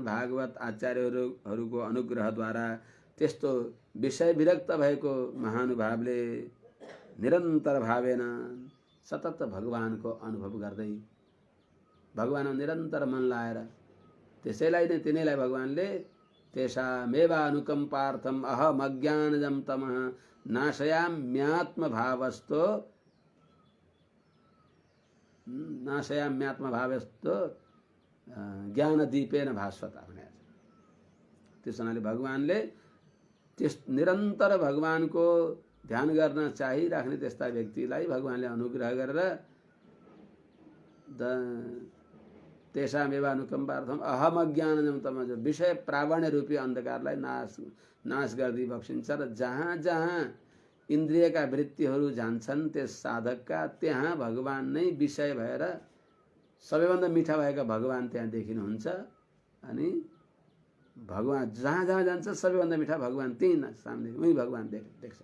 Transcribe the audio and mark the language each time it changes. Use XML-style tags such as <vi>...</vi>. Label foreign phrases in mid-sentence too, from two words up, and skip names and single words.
<ne>भागवत आचार्यहरूको अनुग्रहद्वारा त्यस्तो विषय विरक्त भएको महानुभावले निरन्तर भावेन सतत भगवानको अनुभव गर्दै भगवानमा निरन्तर मन लाएर त्यसैलाई नै तिनीलाई भगवानले</ne> <sa>तेषामेवा अनुकम्पार्थम अहम अज्ञानजं तमः नाशयाम्यात्मभावस्तो ज्ञानदीपेन भास्वता</sa> <ne>भने। त्यस हुनाले भगवानले त्यस निरन्तर भगवानको ध्यान गर्न चाहिराख्ने त्यस्ता व्यक्तिलाई भगवानले अनुग्रह गरेर</ne> <sa>तेषामेव अनुकम्पार्थम अहम अज्ञानजं तमः</sa> <ne>विषय प्रावण्य रूपी अन्धकारलाई नाश गर्दै बक्सिन्छ र जहाँ जहाँ इन्द्रियका वृत्तिहरू जान्छन् त्यस साधकका त्यहाँ भगवान नै विषय भएर सबैभन्दा मिठा भएका भगवान त्यहाँ देखिनुहुन्छ। अनि भगवान जहाँ जहाँ जान्छ सबैभन्दा मिठा भगवान त्यही सामने उही भगवान देख्छ।</ne>